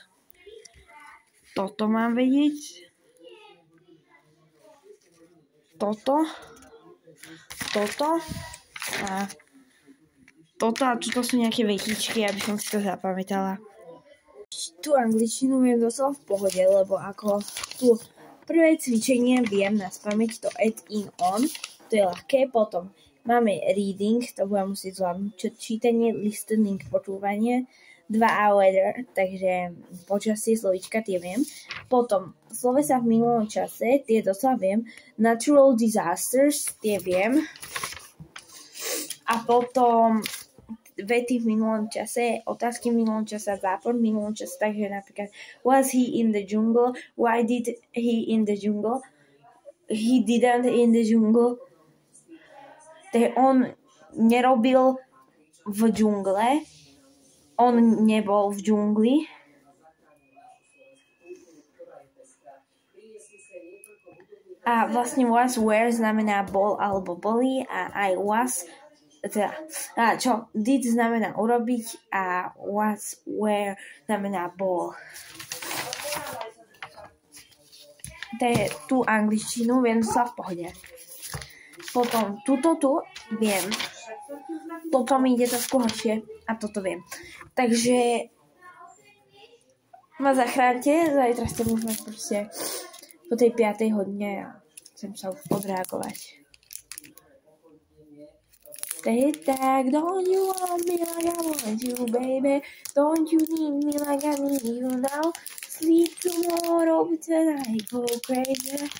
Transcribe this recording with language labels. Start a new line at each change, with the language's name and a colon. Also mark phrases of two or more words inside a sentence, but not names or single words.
Slovak: Toto mám vedieť. Toto. A toto a toto sú nejaké vetičky, aby som si to zapamätala. Tú angličtinu viem doslova v pohode, lebo ako tu prvé cvičenie viem naspamäť
English: to add in on,
Slovak: to je ľahké, potom máme reading, to budem musieť zvládnuť, čítanie, listening, počúvanie, 2 hour, takže počasie, slovíčka, tie viem. Potom slovesa v minulom čase, tie doslova viem.
English: Natural disasters,
Slovak: tie viem. A potom vety v minulom čase, otázky v minulom čase, zápor v minulom čase, takže napríklad
English: was he in the jungle? Why did he in the jungle? He didn't in the jungle.
Slovak: Takže on nerobil v džungle. On nebol v džungli. A vlastne
English: was, were
Slovak: znamená bol alebo boli a
English: I was,
Slovak: teda, čo did znamená urobiť a
English: was, were
Slovak: znamená bol. Tú angličtinu viem sa v pohode. Potom túto tu viem. Toto mi ide trošku horšie a toto viem. Takže ma zachránte, zajtra ste môžeme proste po tej 5. hodine a chcem sa už odreagovať.
English: Stay back, don't you want me like I want you, baby? Don't you need me like I need you now? Sleep tomorrow, but tonight go crazy.